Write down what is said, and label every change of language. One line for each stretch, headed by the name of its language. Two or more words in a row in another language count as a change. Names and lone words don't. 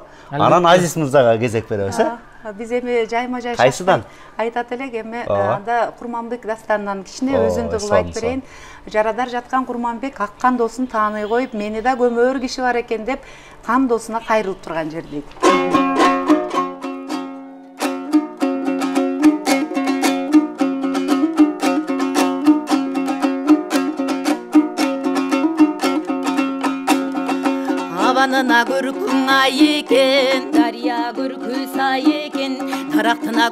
Kyrgyz: Анан Азиз мырзага кезек беребиз, Биз эми жайма-жай кайсыдан айтат элек, эми анда Курманбек дастанынан кичине өзүндү кылып айтып берейин. Жарадар жаткан Курманбек ак кандоосун тааный коюп, мени да көмөр киши бар экен деп кандоосуна кайрылып турган жер дейт. Абанына көркүн ай экен, дарыя көркү сай экен, таректына